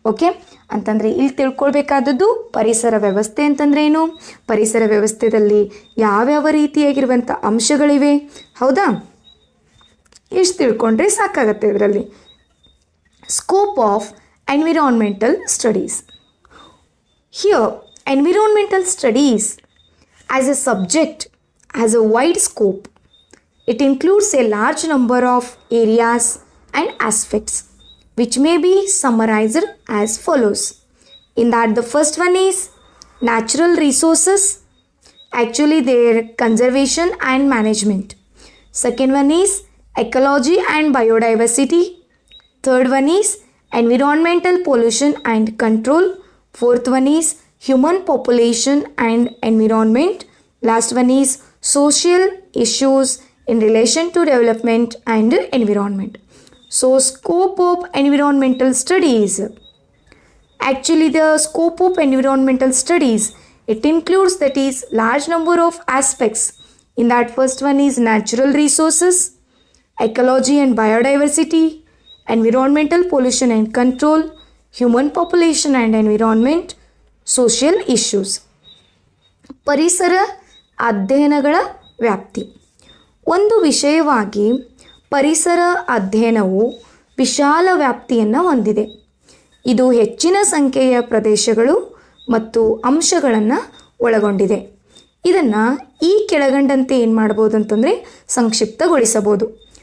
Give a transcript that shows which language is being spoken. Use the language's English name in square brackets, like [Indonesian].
[Kannada] Okay, ಅಂತಂದರೆ ಇಲ್ಲಿ ತಿಳ್ಕೊಳ್ಬೇಕಾದದ್ದು ಪರಿಸರ ವ್ಯವಸ್ಥೆ ಅಂತಂದ್ರೆ ಏನು, ಪರಿಸರ ವ್ಯವಸ್ಥೆಯಲ್ಲಿ ಯಾವ್ಯಾವ ರೀತಿಯಾಗಿರುವಂಥ ಅಂಶಗಳಿವೆ. ಹೌದಾ, ಇಷ್ಟು ತಿಳ್ಕೊಂಡ್ರೆ ಸಾಕಾಗತ್ತೆ. ಇದರಲ್ಲಿ [English] Scope of environmental studies. Here environmental studies as a subject has a wide scope. It includes a large number of areas and aspects which may be summarized as follows. In that, the first one is natural resources, actually their conservation and management. Second one is ecology and biodiversity. Third one is environmental pollution and control. Fourth one is human population and environment. Last one is social issues in relation to development and environment. So scope of environmental studies. Actually the scope of environmental studies, it includes that is large number of aspects. In that first one is natural resources, ecology and biodiversity, environmental pollution and control, human population and environment, social issues. [Kannada] ಪರಿಸರ ಅಧ್ಯಯನಗಳ ವ್ಯಾಪ್ತಿ. ಒಂದು ವಿಷಯವಾಗಿ ಪರಿಸರ ಅಧ್ಯಯನವು ವಿಶಾಲ ವ್ಯಾಪ್ತಿಯನ್ನು ಹೊಂದಿದೆ. ಇದು ಹೆಚ್ಚಿನ ಸಂಖ್ಯೆಯ ಪ್ರದೇಶಗಳು ಮತ್ತು ಅಂಶಗಳನ್ನು ಒಳಗೊಂಡಿದೆ. ಇದನ್ನು ಈ ಕೆಳಗಂಡಂತೆ ಏನು ಮಾಡ್ಬೋದು ಅಂತಂದರೆ ಸಂಕ್ಷಿಪ್ತಗೊಳಿಸಬಹುದು.